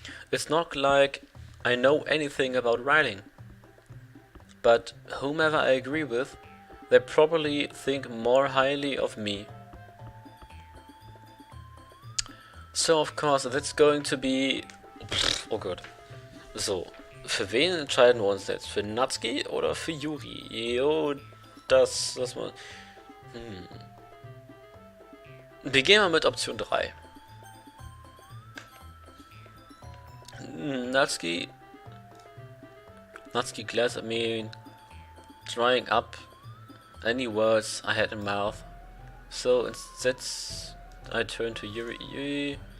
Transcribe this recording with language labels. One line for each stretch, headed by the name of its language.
English: It's not like I know anything about writing. But whomever I agree with, they probably think more highly of me. So of course, that's going to be...
German: Oh Gott. So, für wen entscheiden wir uns jetzt? Für Natsuki oder für Yuri? Jo, das mal... Wir gehen mal mit Option 3.
English: Natsuki glares at me, drying up any words I had in mouth. So instead, I turn to Yuri.